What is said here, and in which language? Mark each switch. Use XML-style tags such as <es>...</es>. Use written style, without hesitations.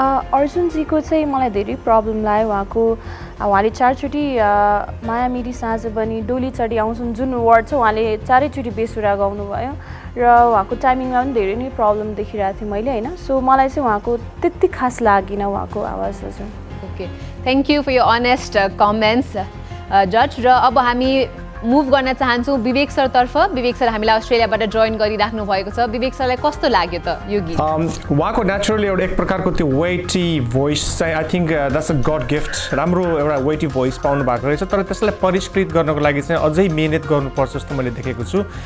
<ne>अर्जुनजीको चाहिँ मलाई धेरै प्रब्लम लाग्यो। उहाँले 4 चोटि माया मेरी साँझ बनी डोली चढी आउँछन् जुन वर्ड छ उहाँले 4 चोटि बेसुरा गाउनुभयो र उहाँको टाइमिङमा पनि धेरै नै प्रब्लम देखिरहेको थिएँ मैले होइन। सो मलाई चाहिँ उहाँको त्यति खास लागेन उहाँको आवाज हजुर।</ne> <en>Okay thank you for your honest comments जज।</en> <ne>र अब हामी मुभ गर्न चाहन्छौँ विवेक सरतर्फ। विवेक सर हामीलाई अस्ट्रेलियाबाट जोइन गरिराख्नु भएको छ। विवेक सरलाई कस्तो लाग्यो त यो गीत? उहाँको नेचुरली एउटा एक प्रकारको त्यो वेटी भोइस चाहिँ</ne> <en>I think that's a good gift.</en> <ne>राम्रो एउटा वेटी भोइस पाउनु भएको रहेछ तर त्यसलाई परिष्कृत गर्नको लागि चाहिँ अझै मिहिनेत गर्नुपर्छ जस्तो मैले देखेको छु।</ne>